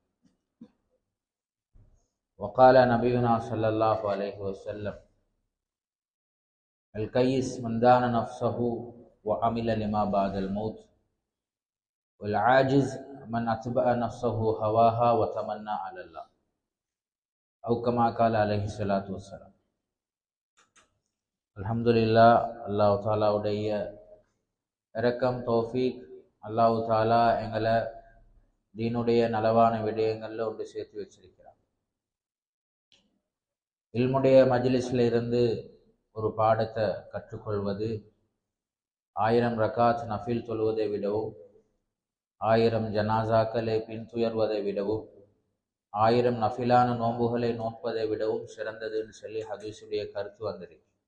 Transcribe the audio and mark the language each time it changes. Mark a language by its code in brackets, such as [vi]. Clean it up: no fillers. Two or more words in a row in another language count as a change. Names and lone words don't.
[ar] وقال نبينا صلى الله عليه وسلم: الكيس من دان نفسه وعمل لما بعد الموت، والعاجز من أتبع نفسه هواها وتمنى على الله، أو كما قال عليه الصلاة والسلام. [ta] அல்ஹம்துலில்லா, அல்லாஹ் தாலாவுடைய இரக்கம், தௌஃபீக். அல்லாஹ் தாலா எங்களை தீனுடைய நலவான விடயங்களில் ஒன்று சேர்த்து வச்சிருக்கிறார். இல்முடைய மஜ்லிஸில் இருந்து ஒரு பாடத்தை கற்றுக்கொள்வது 1000 ரகாத் நஃபில் தொழுவதை விடவும், 1000 ஜனாசாக்களை பின்துயர்வதை விடவும், 1000 நஃபிலான நோன்புகளை நோற்பதை விடவும் சிறந்ததுன்னு சொல்லி ஹதீஸுடைய கருத்து வந்திருக்கு.